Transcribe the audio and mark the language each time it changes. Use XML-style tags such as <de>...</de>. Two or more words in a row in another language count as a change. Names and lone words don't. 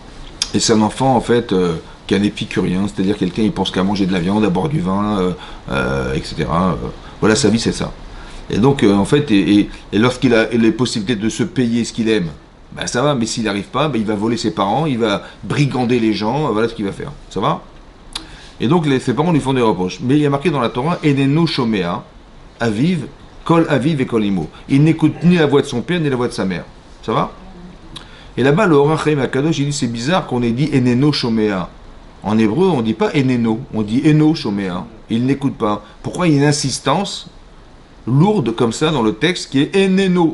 <fr>Et c'est un enfant en fait qu'un épicurien, c'est-à-dire quelqu'un il pense qu'à manger de la viande, à boire du vin, etc. Voilà, sa vie c'est ça. Et donc en fait, lorsqu'il a les possibilités de se payer ce qu'il aime, ben ça va, mais s'il n'arrive pas, ben il va voler ses parents, il va brigander les gens, voilà ce qu'il va faire. Ça va? Et donc ses parents lui font des reproches. Mais il y a marqué dans la Torah,</fr> <he>איננו שומע, אביו, קול אביו</he> <fr>et</fr> <he>קול אמו.</he> <fr>Il n'écoute ni la voix de son père ni la voix de sa mère. Ça va? Et là-bas, le Or HaChaim HaKadosh, il dit c'est bizarre qu'on ait dit</fr> <he>איננו שומע.</he> <fr>En hébreu, on ne dit pas Eneno, on dit</fr> <he>אינו שומע.</he> <fr>Il n'écoute pas. Pourquoi il y a une insistance lourde comme ça dans le texte qui est Eneno?</fr>